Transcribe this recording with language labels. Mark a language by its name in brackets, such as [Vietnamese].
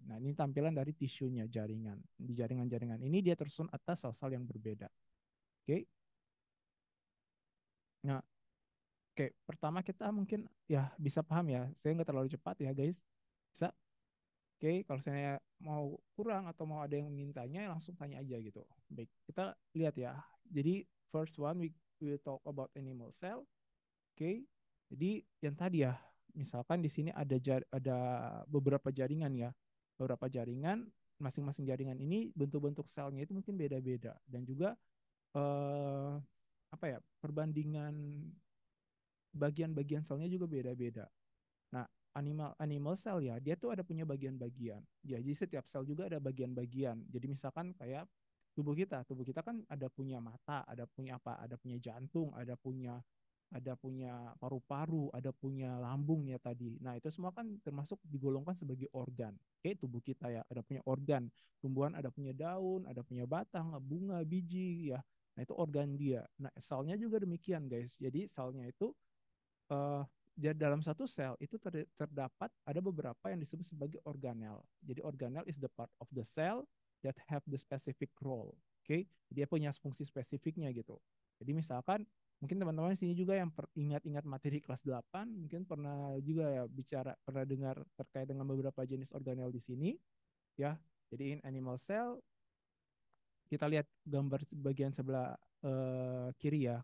[Indonesian] Nah ini tampilan dari tisunya jaringan. Di jaringan-jaringan ini dia tersusun atas sel-sel yang berbeda. Oke, okay? Nah oke, pertama kita mungkin ya bisa paham ya. Saya nggak terlalu cepat ya guys. Bisa? Oke, kalau saya mau kurang atau mau ada yang mintanya langsung tanya aja gitu. Baik, kita lihat ya. Jadi [English] first one we will talk about animal cell. [Indonesian] Oke, jadi yang tadi ya, misalkan di sini ada beberapa jaringan ya. Beberapa jaringan, masing-masing jaringan ini bentuk-bentuk selnya itu mungkin beda-beda dan juga apa ya, perbandingan bagian-bagian selnya juga beda-beda. Nah, animal cell ya, dia tuh ada punya bagian-bagian. Ya, jadi setiap sel juga ada bagian-bagian. Jadi misalkan kayak tubuh kita kan ada punya mata, ada punya apa, ada punya jantung, ada punya paru-paru, ada punya lambung ya tadi. Nah, itu semua kan termasuk digolongkan sebagai organ. Oke, tubuh kita ya, ada punya organ. Tumbuhan ada punya daun, ada punya batang, bunga, biji ya. Nah, itu organ dia. Nah, selnya juga demikian, guys. Jadi selnya itu eh, jadi dalam satu sel itu terdapat ada beberapa yang disebut sebagai organel. Jadi [English] organel is the part of the cell that have the specific role. [Indonesian] Oke, okay? Dia punya fungsi spesifiknya gitu. Jadi misalkan mungkin teman-teman di sini juga yang ingat-ingat materi kelas 8 mungkin pernah juga ya pernah dengar terkait dengan beberapa jenis organel di sini ya. Jadi [English] in animal cell [Indonesian] kita lihat gambar bagian sebelah kiri ya.